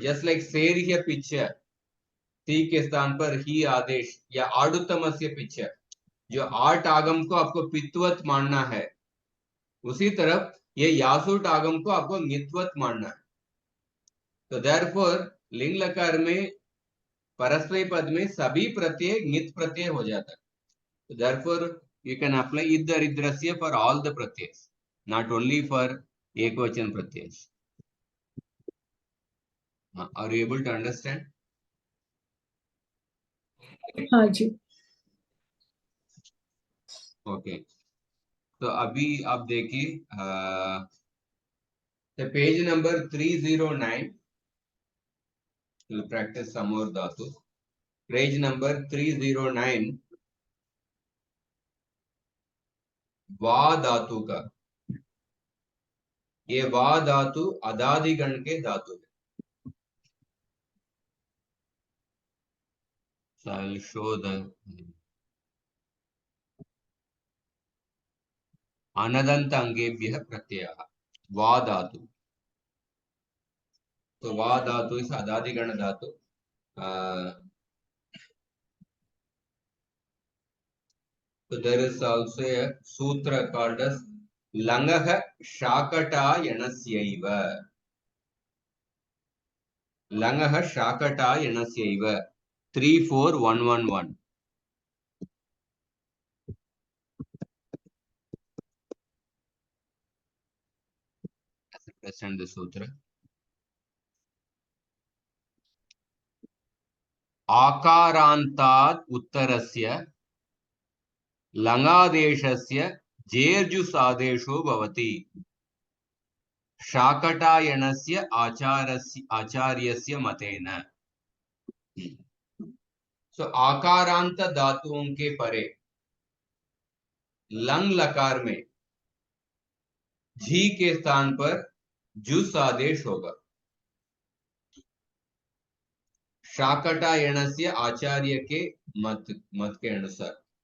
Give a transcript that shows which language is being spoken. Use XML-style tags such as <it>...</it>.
<en>just like</en> <hi>सेर्ह्य पिच्छ, ती के स्थान पर ही आदेश, या आडुत्तमस्य पिच्छ, जो आठ आगम को आपको पित्वत मानना है, उसी तरफ ये यासूट आगम को आपको ङित्वत मानना है। तो देयरफॉर लिंग लकार में परस्मै पद में सभी प्रत्यय ङित् प्रत्यय हो जाता है।</hi> <en>So therefore you can apply id daridrasya for all the pratyas, not only for ekvachan pratyas. Are you able to understand?</en> <hi>हाँ जी। ओके, तो अभी आप देखिए पेज नंबर 309,</hi> <en>Practice some more धातु।</en> <hi>पेज नंबर 309, वा धातु का, ये वा धातु अदादिगण के धातु है।</hi> <en>So I will show the</en> <sa>अनदंत अंगेभ्यः प्रत्ययः</sa> <en>वा धातु।</en> <hi>तो वा धातु इस अदादिगण धातु।</hi> <en>So there is also a sutra called as langah shakatayanasyiva, langah shakatayanasyiva 34111. Understand the sutra.</en> <sa>आकारान्तात् उत्तरस्य लङादेशस्य जेर्जुसादेशो भवति शाकटायनस्य आचार्यस्य मतेन।</sa> <hi>सो आकारांत धातुओं के परे लंग लकार में झी के स्थान पर जुस आदेश होगा शाकटायनस्य आचार्य के मत के अनुसार।</hi>